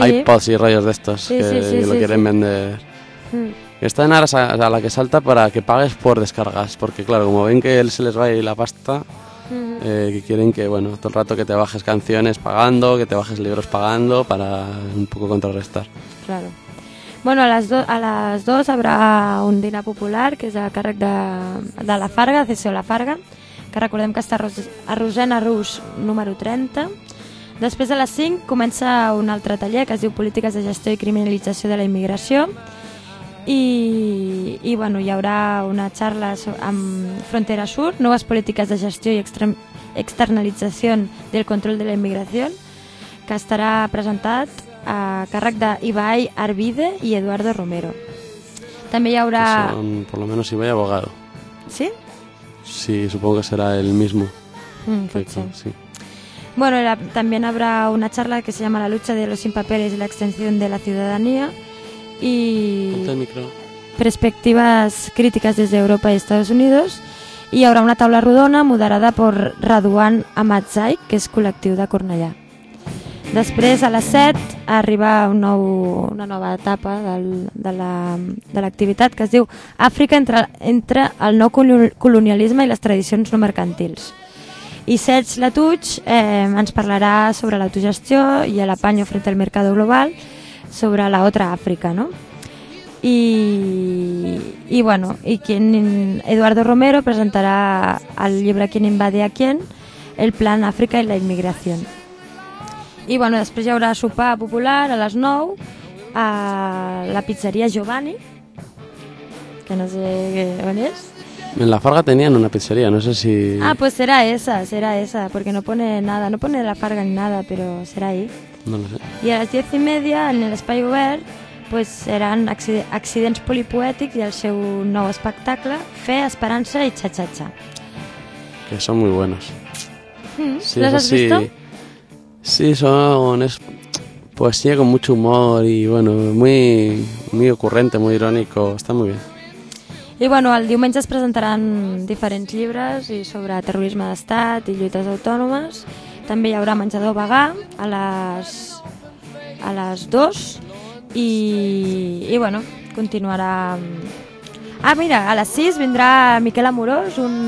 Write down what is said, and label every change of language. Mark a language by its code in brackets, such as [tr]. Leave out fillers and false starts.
[es] iPods y rollos de estos vender. Está en aras a la que salta para que pagues por descargas. Porque claro, como ven que se les va a ir la pasta, que quieren que, bueno, todo el rato que te bajes canciones pagando, que te bajes libros pagando, para un poco contrarrestar. Claro. [ca] Bueno, a les dues habrá un dinar popular, que és a càrrec de la Farga, CCO La Farga, que recordem que està a Rosena Rus, número 30. Després, a les 5, comença un altre taller, que es diu Polítiques de gestió i criminalització de la immigració. I bueno, hi haurà una xarxa amb Frontera Sur, noves polítiques de gestió i externalització del control de la immigració, que estarà presentat a càrrec d'Ibai Arvide i Eduardo Romero. També hi haurà... [es] Son, por lo menos, Ibai abogado. Sí? Sí, supongo que serà el mismo. Sí. Bueno, [ca] també hi haurà [es] una charla que se llama La lucha de los sin papeles y la extensión de la ciudadanía y... Ponte el micro. Perspectivas críticas desde Europa y Estados Unidos. [ca] Y hi haurà una taula rodona moderada por Raduan Amatzai, que és col·lectiu de Cornellà. Després, a les 7, arriba una nova etapa de l'activitat, que es diu Àfrica entre el nou colonialisme i les tradicions no mercantils. I Serge Latouche ens parlarà sobre l'autogestió i l'apanyo [es] frente al [ca] mercat global, sobre [es] la otra [ca] Àfrica, no? I Eduardo Romero presentarà el llibre Quién invade a quién, el plan África y la inmigración. I bueno, després hi haurà sopar popular a les 9 a la pizzeria Giovanni, que no sé on és. En La Farga tenien una pizzeria, no sé si... [es] Ah, pues serà esa, porque no pone nada, no pone La Farga ni nada, pero serà ahí. No lo sé. [ca] I a les 10:30 en l'espai obert, pues seran accidents polipoètics i el seu nou espectacle, Fe, Esperança i Cha-Cha-Cha. [es] Que són muy buenos. Sí, ¿los has visto? Sí, son es poesía con mucho humor y bueno, muy ocurrente, muy irónico, está muy bien. [ca] Y bueno, el diumenge es presentaran diferents llibres i sobre terrorisme d'estat i lluites autònomes. També hi haurà menjador vegà a les 2 i bueno, continuarà. Ah, mira, a les 6 vindrà Miquel Amorós,